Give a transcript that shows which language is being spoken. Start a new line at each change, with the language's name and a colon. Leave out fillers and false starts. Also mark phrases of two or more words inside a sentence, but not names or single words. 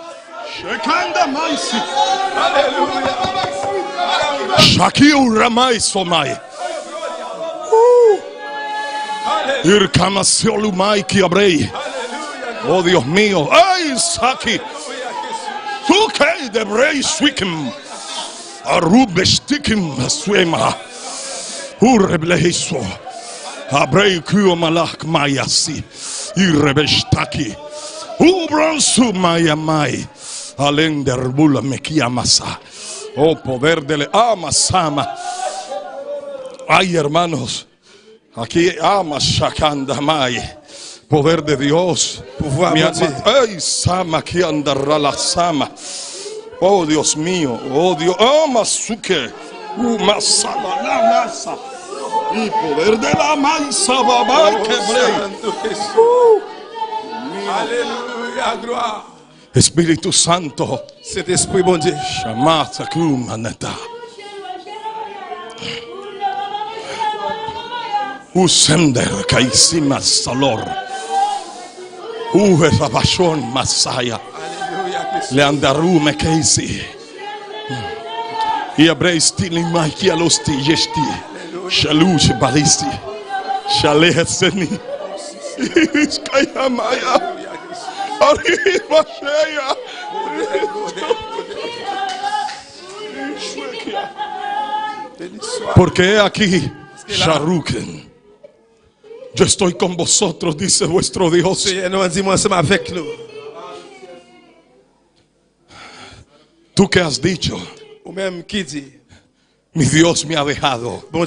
Spanish: Oh, Dios mío. Ay, Saki. Okay, the brave swikim. Arubestikim suema. Ureblehiso. Abrei kuo malak mayasi. Irebestaki. Ubransu mayamai. Alender bula mekiamasa. Oh, poder de le amasama. Ay, hermanos. Aquí amas shakandamai. Poder de Dios. Ay, sama que andará la sama. Oh, Dios mío. Oh, Dios. Amasuke. Masama la masa. Y poder de la mansa babay que aleluya, gloria. Espíritu Santo.
French: Cet esprit bon Dieu. Shamata kumaneta. Usender kaisima salor. Rabashon Masaya. Leandarume kaisi. Y abrestili makia losti yesti. Shalush balisti. Shalehseni. Iskayamaya. Arriba Sheya.
Spanish: Porque aquí Sharuken. Yo estoy con vosotros, dice vuestro Dios. Tú que has dicho, mi Dios me ha dejado.